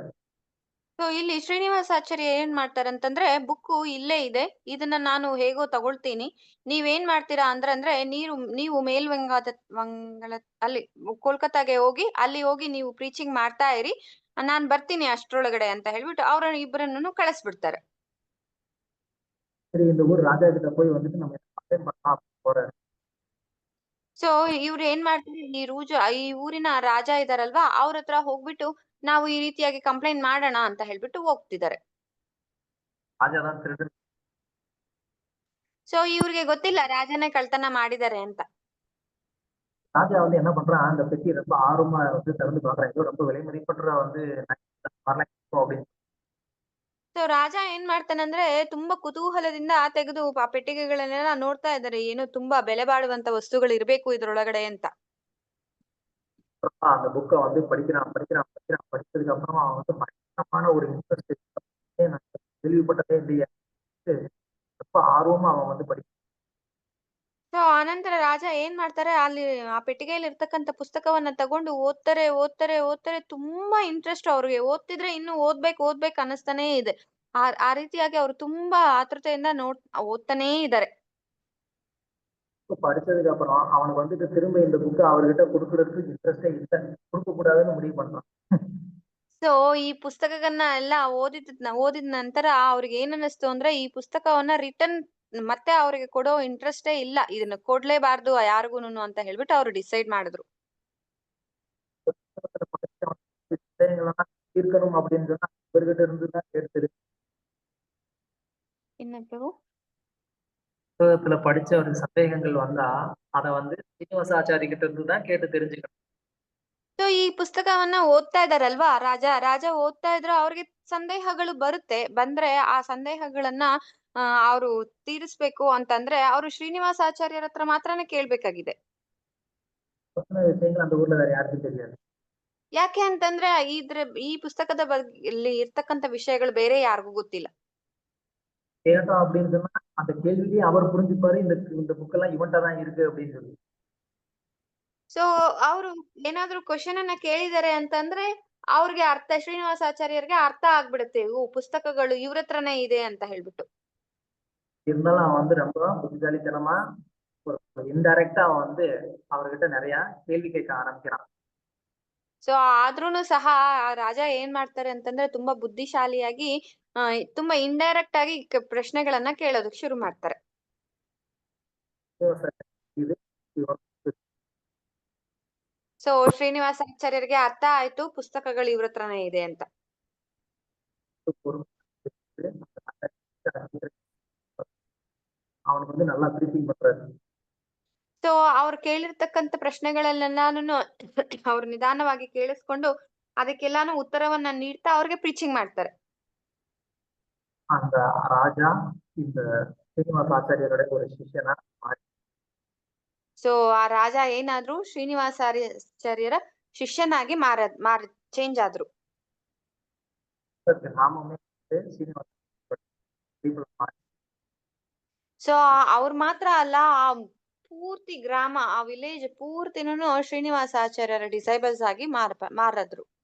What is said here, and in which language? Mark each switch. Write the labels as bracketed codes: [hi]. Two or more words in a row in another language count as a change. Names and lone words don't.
[kn] ಸೊ ಇಲ್ಲಿ ಶ್ರೀನಿವಾಸಾಚಾರ್ಯ ಏನ್ ಮಾಡ್ತಾರಂತಂದ್ರೆ ಬುಕ್ಕು ಇಲ್ಲೇ ಇದೆ, ಇದನ್ನ ನಾನು ಹೇಗೋ ತಗೊಳ್ತೀನಿ, ನೀವೇನ್ ಮಾಡ್ತೀರಾ ಅಂದ್ರೆ ನೀವು ಮೇಲ್ವಂಗಾದ ಅಲ್ಲಿ ಕೋಲ್ಕತ್ತಾಗೆ ಹೋಗಿ ಅಲ್ಲಿ ಹೋಗಿ ನೀವು ಪ್ರೀಚಿಂಗ್ ಮಾಡ್ತಾ ಇರಿ, ನಾನ್ ಬರ್ತೀನಿ ಅಷ್ಟ್ರೊಳಗಡೆ ಅಂತ ಹೇಳ್ಬಿಟ್ಟು ಅವ್ರ ಇಬ್ಬರನ್ನು ಕಳಿಸ್ಬಿಡ್ತಾರೆ. [ta] சரி, இந்த ஊர் ராஜா கிட்ட போய் வந்துட்டு நம்ம கம்ப்ளைண்ட் பண்ணலாம் போறாரு. [kn] ಸೊ ಇವ್ರು ಏನ್ ಮಾಡ್ತಾರೆ, ಈ ಊರಿನ ರಾಜ ಇದಾರಲ್ವಾ ಅವ್ರ ಹತ್ರ ಹೋಗ್ಬಿಟ್ಟು ನಾವು ಈ ರೀತಿಯಾಗಿ ಕಂಪ್ಲೇಂಟ್ ಮಾಡೋಣ ಅಂತ ಹೇಳ್ಬಿಟ್ಟು ಹೋಗ್ತಿದ್ದಾರೆ. [ta] ராஜா தான் திருடன். [kn] ಸೊ ಇವ್ರಿಗೆ ಗೊತ್ತಿಲ್ಲ ರಾಜನೇ ಕಳ್ತನ ಮಾಡಿದ್ದಾರೆ ಅಂತ. [ta] ராஜா வந்து என்ன பண்றான், அந்த பெட்டி ரொம்ப ஆர்வமா வந்து திறந்து பாக்குறான், ஏதோ ரொம்ப விலை மதிப்பற்ற வந்து வரலாம் அப்படின்னு. [kn] ಸೊ ರಾಜ ಏನ್ ಮಾಡ್ತಾನಂದ್ರೆ ತುಂಬಾ ಕುತೂಹಲದಿಂದ ತೆಗೆದು ಆ ಪೆಟ್ಟಿಗೆಗಳನ್ನೆಲ್ಲ ನೋಡ್ತಾ ಇದ್ದಾರೆ, ಏನೋ ತುಂಬಾ ಬೆಲೆ ಬಾಳುವಂತ ವಸ್ತುಗಳು ಇರ್ಬೇಕು ಇದ್ರೊಳಗಡೆ ಅಂತ. [ta] அந்த புக்கை வந்து படிச்சதுக்கு அப்புறம் அவன் வந்து பயங்கரமான ஒரு இன்ட்ரெஸ்ட் கேள்விப்பட்டதே இல்லையா, ரொம்ப ஆர்வமா அவன் வந்து படிக்கிறான். [kn] ಸೊ ಆನಂತರ ರಾಜ ಏನ್ ಮಾಡ್ತಾರೆ, ಅಲ್ಲಿ ಆ ಪೆಟ್ಟಿಗೆಯಲ್ಲಿ ಇರ್ತಕ್ಕಂಥ ಪುಸ್ತಕವನ್ನ ತಗೊಂಡು ಓದ್ತಾರೆ, ತುಂಬಾ ಇಂಟ್ರೆಸ್ಟ್ ಅವ್ರಿಗೆ, ಓದ್ತಿದ್ರೆ ಇನ್ನು ಓದ್ಬೇಕು ಅನ್ನಿಸ್ತಾನೇ ಇದೆ. ಆ ರೀತಿಯಾಗಿ ಅವ್ರು ತುಂಬಾ ಆತುರತೆಯಿಂದ ಓದ್ತಾನೇ ಇದ್ದಾರೆ. [ta] படிச்சதுக்கு அப்புறம் அவனுக்கு வந்துட்டு திரும்ப இந்த புக்கை அவர்கிட்ட கொடுக்கறதுக்கு இன்ட்ரெஸ்டே இல்லை, கொடுக்க கூடாதுன்னு முடிவு பண்றான். [kn] ಸೊ ಈ ಪುಸ್ತಕಗಳನ್ನ ಎಲ್ಲ ಓದಿದ ನಂತರ ಅವ್ರಿಗೆ ಏನ್ ಅನ್ನಿಸ್ತು ಅಂದ್ರೆ ಈ ಪುಸ್ತಕವನ್ನ ರಿಟರ್ನ್ ಮತ್ತೆ ಅವ್ರಿಗೆ ಕೊಡೋ ಇಂಟ್ರೆಸ್ಟೇ ಇಲ್ಲ, ಇದನ್ನ ಕೊಡ್ಲೇಬಾರ್ದು ಯಾರಿಗೂನು ಅಂತ ಹೇಳ್ಬಿಟ್ಟು ಅವ್ರು ಡಿಸೈಡ್ ಮಾಡಿದ್ರು. [ta] விஷயங்களெல்லாம் தீர்க்கணும் அப்படின்னு சொன்னா இவர்கிட்ட இருந்துதான் கேட்டு என்ன பிரபு? புத்தகத்துல படிச்ச ஒரு சந்தேகங்கள் வந்தா அதை வந்து சீனிவாசாச்சாரி கிட்ட இருந்து தான் கேட்டு தெரிஞ்சுக்கணும். [kn] ಸೊ ಈ ಪುಸ್ತಕವನ್ನ ಓದ್ತಾ ಇದಾರಲ್ವಾ ರಾಜ ಓದ್ತಾ ಇದ್ರು, ಅವ್ರಿಗೆ ಸಂದೇಹಗಳು ಬಂದ್ರೆ ಆ ಸಂದೇಹಗಳನ್ನ ಅವ್ರು ತೀರಿಸ್ಬೇಕು ಅಂತಂದ್ರೆ ಅವ್ರು ಶ್ರೀನಿವಾಸಾಚಾರ್ಯರ ಹತ್ರ ಮಾತ್ರನೇ ಕೇಳ್ಬೇಕಾಗಿದೆ. [ta] விஷயங்கள் அந்த ஊர்ல வேற யாருக்கும் தெரியாது. [kn] ಯಾಕೆ ಅಂತಂದ್ರೆ ಈ ಪುಸ್ತಕದ ಬಗ್ಗೆ ಇರ್ತಕ್ಕಂಥ ವಿಷಯಗಳು ಬೇರೆ ಯಾರಿಗೂ ಗೊತ್ತಿಲ್ಲ. [ta] கேட்டோம் அப்படின்னு சொன்னா அந்த கேள்வியே அவர் புரிஞ்சுப்பாரு, இந்த புக்கெல்லாம் இவன்ட்ட தான் இருக்கு அப்படின்னு சொல்லி. [kn] ಸೊ ಅವ್ರು ಏನಾದ್ರು ಕ್ವಶನ್ ಅನ್ನ ಕೇಳಿದಾರೆ ಅಂತಂದ್ರೆ ಅವ್ರಿಗೆ ಶ್ರೀನಿವಾಸಾಚಾರ್ಯರಿಗೆ ಅರ್ಥ ಆಗ್ಬಿಡುತ್ತೆ, ಪುಸ್ತಕಗಳು ಇವ್ರ ಹತ್ರನೇ ಇದೆ ಅಂತ ಹೇಳ್ಬಿಟ್ಟು. [ta] இருந்தாலும் அவன் வந்து ரொம்ப புத்திசாலித்தனமா இன்டைரக்டா அவன் வந்து அவர்கிட்ட நிறைய கேள்வி கேட்க ஆரம்பிக்கிறான். [kn] ಸೊ ಆದ್ರೂನು ಸಹ ರಾಜ ಏನ್ ಮಾಡ್ತಾರೆ ಅಂತಂದ್ರೆ ತುಂಬಾ ಬುದ್ಧಿಶಾಲಿಯಾಗಿ ತುಂಬಾ ಇಂಡೈರೆಕ್ಟ್ ಆಗಿ ಪ್ರಶ್ನೆಗಳನ್ನ ಕೇಳೋದಕ್ಕೆ ಶುರು ಮಾಡ್ತಾರೆ. ಸೊ ಶ್ರೀನಿವಾಸಾಚಾರ್ಯರಿಗೆ ಅರ್ಥ ಆಯ್ತು ಪುಸ್ತಕಗಳು ಇವ್ರ ಹತ್ರನೇ ಇದೆ ಅಂತ. [ta] அவனுக்கு வந்து நல்லா பிரீச்சிங் பண்றாரு. [kn] ಸೊ ಅವ್ರು ಕೇಳಿರ್ತಕ್ಕಂಥ ಪ್ರಶ್ನೆಗಳನ್ನೆಲ್ಲಾನು ಅವ್ರು ನಿಧಾನವಾಗಿ ಕೇಳಿಸ್ಕೊಂಡು ಅದಕ್ಕೆಲ್ಲಾನು ಉತ್ತರವನ್ನ ನೀಡ್ತಾ ಅವ್ರಿಗೆ ಪ್ರೀಚಿಂಗ್ ಮಾಡ್ತಾರೆ. [ta] அந்த ராஜா இந்த ಶ್ರೀನಿವಾಸಾಚಾರ್ಯರ ஒரு ಶಿಷ್ಯನ மாறி. [kn] ಸೊ ಆ ರಾಜ ಏನಾದ್ರು ಶ್ರೀನಿವಾಸಾಚಾರ್ಯರ ಶಿಷ್ಯನಾಗಿ ಚೇಂಜ್ ಆದ್ರು. [ta] ನಾಮமே ಶ್ರೀನಿವಾಸ. [kn] ಸೊ ಅವ್ರು ಮಾತ್ರ ಅಲ್ಲ, ಆ ಪೂರ್ತಿ ಗ್ರಾಮ, ಆ ವಿಲೇಜ್ ಪೂರ್ತಿನೂ ಶ್ರೀನಿವಾಸಾಚಾರ್ಯರ ಡಿಸೈಬಲ್ಸ್ ಆಗಿ ಮಾರಿದ್ರು.